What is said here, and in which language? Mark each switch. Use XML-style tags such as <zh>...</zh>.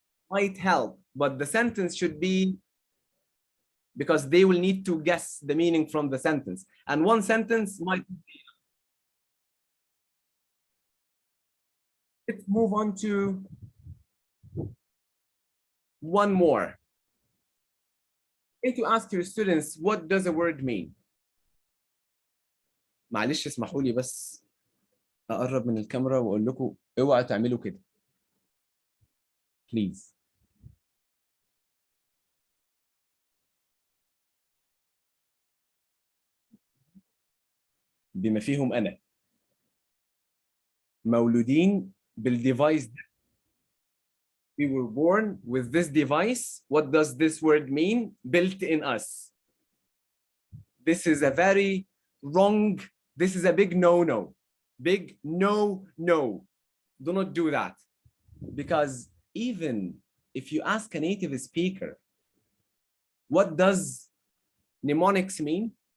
<en>Might help, but the sentence should be, because they will need to guess the meaning from the sentence, and one sentence might be. Let's move on to one more. Need to ask your students, what does a word mean?</en> <ar>معلش اسمحوا لي بس اقرب من الكاميرا واقول لكم اوعوا تعملوا كده.</ar> <en>Please.</en> <ar>بما فيهم أنا مولودين بالديفايس ده.</ar> <en>We were born with this device. What does this word mean? Built in us. This is a very wrong, this is a big no-no. Big no-no. Do not do that. Because even if you ask a native speaker, what does mnemonics mean?</en>